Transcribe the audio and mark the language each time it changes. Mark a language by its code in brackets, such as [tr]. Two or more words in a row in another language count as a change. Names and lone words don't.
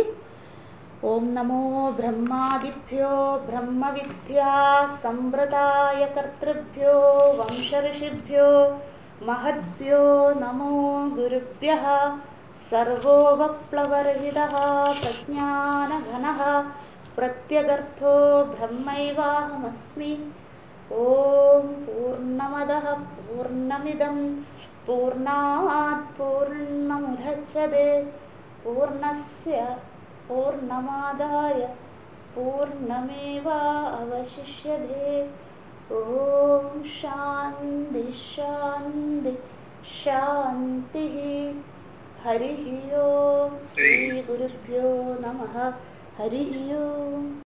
[sa] ഓം നമോ ബ്രഹ്മാദിഭ്യോ ബ്രഹ്മവിദ്യാ സമ്പ്രദായ കർത്തൃഭ്യോ വംശഋഷിഭ്യോ മഹദ്ഭ്യോ നമോ ഗുരുഭ്യഃ. സർവോപപ്ലവരഹിതഃ പ്രജ്ഞാനഘനഃ പ്രത്യഗർത്ഥോ ബ്രഹ്മൈവാഹമസ്മി. ഓം പൂർണ്ണമദഃ പൂർണ്ണമിദം പൂർണ്ണാത് പൂർണ്ണമുദച്യതേ പൂർണ്ണസ്യ പൂർണ്ണമാദായ പൂർണ്ണമേവാവശിഷ്യതേ. ഓം ശാന്തി ശാന്തി ശാന്തി. ഹരി ഓം. ശ്രീ ഗുരുഭ്യോ നമഃ. ഹരി ഓം.